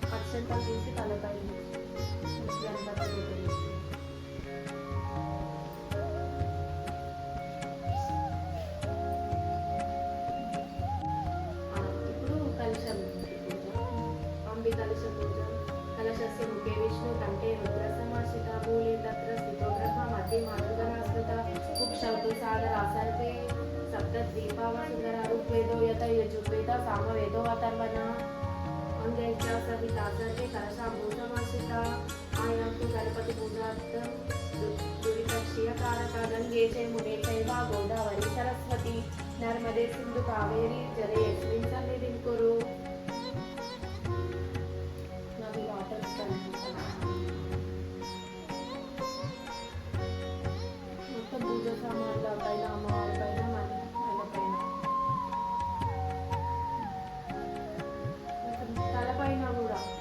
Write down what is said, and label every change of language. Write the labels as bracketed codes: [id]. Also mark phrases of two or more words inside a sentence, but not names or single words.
[te] అక్షంతలు తీసి తలపై గణపతి [sa] कलशस्य मुखे विष्णु कंठे रुद्रसमाश्रिता मूले तत्र स्थितो ब्रह्मा मध्ये मातृगणास्मृता कुक्षौतु सागरासर्पे सप्तद्वीपावसुन्दरा ऋग्वेदो यत यजुर्वेद सामवेदो अथर्वणः अंगे च सहिता सर्वे कलशाम्बूतमाश्रिता आयान्तु गणपतिपूजार्थं दुरितक्षीयकारका गङ्गे च मुने चैव गोदावरी सरस्वती नर्मदे सिन्धु कावेरी जले यस्मिन् सन्निधिं कुरु [te] మొత్తం పూజ సామాన్ల పైన అమ్మవారి పైన తలపైన కూడా